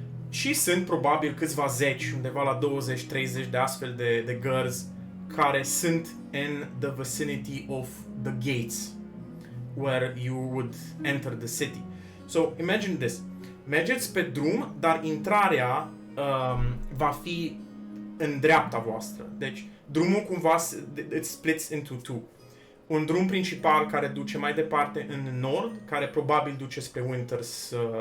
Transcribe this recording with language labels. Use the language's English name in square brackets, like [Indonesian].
[Romanian] Și sunt probabil câțiva zeci, undeva la 20-30 de astfel de guards care sunt [English] in the vicinity of the gates where you would enter the city. So imagine this. [Romanian] Mergeți pe drum, dar intrarea va fi în dreapta voastră. Deci drumul cumva [English] it splits into two. [Romanian] Un drum principal care duce mai departe în nord, care probabil duce spre Winters